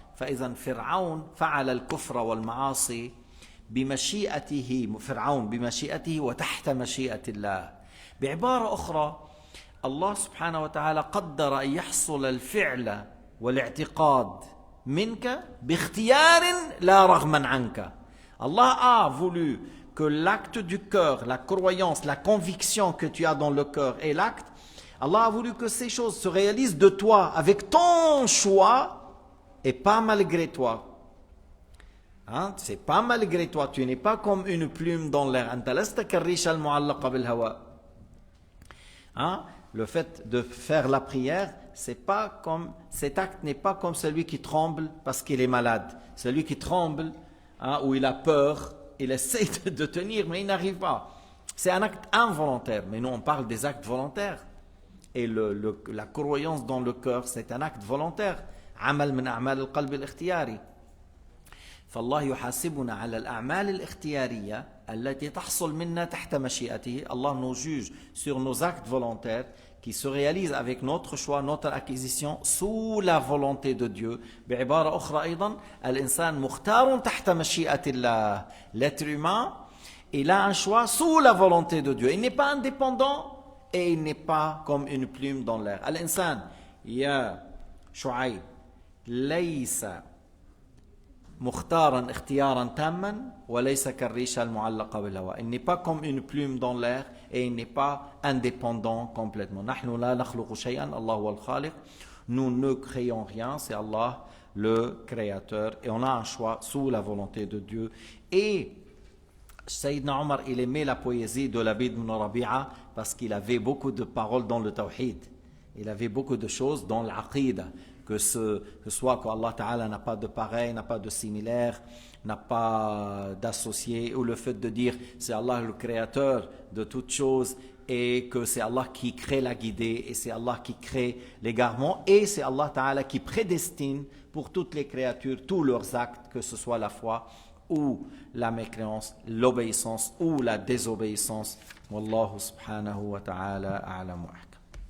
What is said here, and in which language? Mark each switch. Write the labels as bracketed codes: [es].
[ar] فإذا فرعون فعل الكفر والمعاصي بمشيئته، فرعون بمشيئته وتحت مشيئة الله. بعبارة أخرى الله سبحانه وتعالى قدر أن يحصل الفعل والاعتقاد منك باختيار لا رغما عنك. [fr] Allah a voulu que l'acte du cœur, la croyance, la conviction que tu as dans le cœur et l'acte, Allah a voulu que ces choses se réalisent de toi avec ton choix et pas malgré toi. Hein? C'est pas malgré toi, tu n'es pas comme une plume dans l'air. [ar] أنت لست كالريشة المعلقة بالهواء. Hein? [fr] Le fait de faire la prière, c'est pas comme, cet acte n'est pas comme celui qui tremble parce qu'il est malade. Celui qui tremble, hein, où il a peur, il essaie de tenir, mais il n'arrive pas. C'est un acte involontaire, mais nous on parle des actes volontaires. Et la croyance dans le cœur, c'est un acte volontaire. [ar] عمل من أعمال القلب الاختياري. فالله يحاسبنا على الأعمال الاختيارية التي تحصل منا تحت مشيئته. [fr] Allah nous juge sur nos actes volontaires qui se réalisent avec notre choix, notre acquisition sous la volonté de Dieu. [ar] بعبارة أخرى أيضا الإنسان مختار تحت مشيئة الله. [fr] L'être humain, il a un choix sous la volonté de Dieu. Il n'est pas indépendant et il n'est pas comme une plume dans l'air. [ar] الإنسان يا شعيب ليس مختارا اختيارا تاما وليس كالريشة المعلقة بالهواء. [fr] Il n'est pas comme une plume dans l'air et il n'est pas indépendant complètement. [ar] نحن لا نخلق شيئا الله هو الخالق. [fr] Nous ne créons rien, c'est Allah le créateur et on a un choix sous la volonté de Dieu. Et Sayyidina Omar, il aimait la poésie de Labid ibn Rabi'a parce qu'il avait beaucoup de paroles dans le tawhid. Il avait beaucoup de choses dans l'aqida, que soit qu'Allah Ta'ala n'a pas de pareil, n'a pas de similaire, n'a pas d'associé, ou le fait de dire c'est Allah le créateur de toutes choses et que c'est Allah qui crée la guidée et c'est Allah qui crée l'égarement et c'est Allah Ta'ala qui prédestine pour toutes les créatures tous leurs actes, que ce soit la foi ou la mécréance, l'obéissance ou la désobéissance. [ar] Wallahu subhanahu wa ta'ala a'lam wa ahkam.